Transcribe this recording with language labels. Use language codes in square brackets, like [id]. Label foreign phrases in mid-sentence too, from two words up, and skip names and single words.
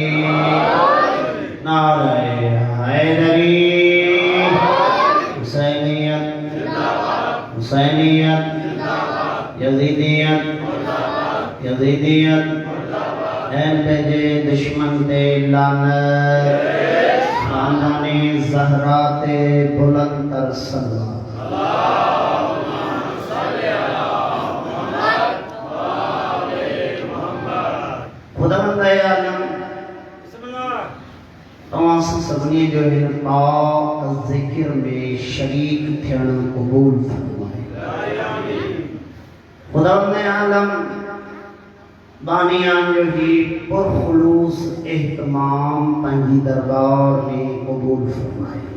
[sd] नारे हैदरी, हुसैनियत, हुसैनियत, यजीदियत, यजीदियत, जे दुश्मन ते लानत, खानदाने ज़हरा ते बुलंदतर सल्लल्लाहु खुदावंद आलम तव्हां सभिनी जो हिन पाक ज़िक्र में शरीक थियण क़बूल फरमाए। खुदावंद आलम बानियान जो ही पुरखुलूस एहतमाम पंहिंजी दरबार में क़बूल फरमाए।